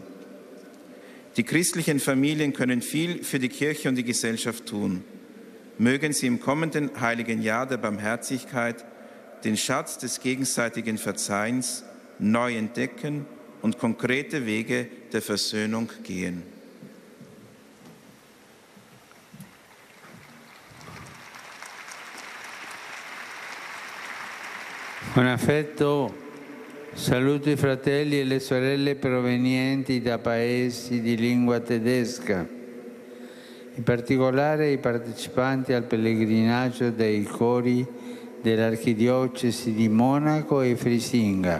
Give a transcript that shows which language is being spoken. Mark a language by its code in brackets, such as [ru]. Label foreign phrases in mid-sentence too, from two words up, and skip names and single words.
[de] Die christlichen Familien können viel für die Kirche und die Gesellschaft tun. Mögen sie im kommenden heiligen Jahr der Barmherzigkeit den Schatz des gegenseitigen Verzeihens neu entdecken und konkrete Wege der Versöhnung gehen. [it] Con affetto saluto i fratelli e le sorelle provenienti da paesi di lingua tedesca, in particolare i partecipanti al pellegrinaggio dei cori dell'Archidiocesi di Monaco e Frisinga.